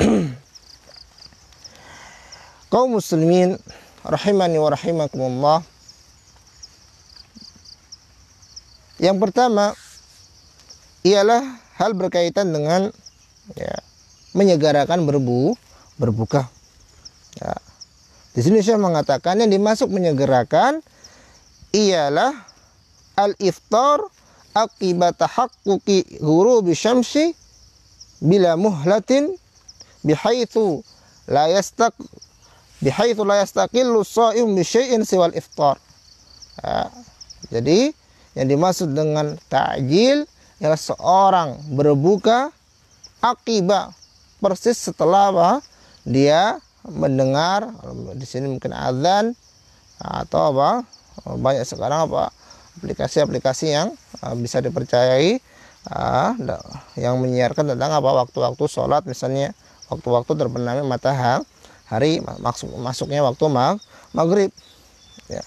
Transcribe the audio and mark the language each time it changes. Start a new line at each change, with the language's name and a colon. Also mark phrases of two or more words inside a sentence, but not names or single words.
Indonesian: Kaum muslimin
Arabic: رحمني ورحمكم الله,
Indonesian: yang pertama ialah hal berkaitan dengan, ya, menyegerakan berbuka. Ya. Di sini saya mengatakan yang dimasuk menyegerakan ialah
Arabic: الإفطار عقب تحقق غروب الشمس بلا مهلة بحيث لا يستقل الصائم بشيء سوى الإفطار.
Indonesian: Ya. Jadi yang dimaksud dengan ta'jil ialah seorang berbuka akibat persis setelah dia mendengar, di sini mungkin azan atau banyak sekarang aplikasi-aplikasi yang bisa dipercayai yang menyiarkan tentang waktu-waktu sholat, misalnya waktu-waktu terbenamnya matahari, masuknya waktu maghrib, ya.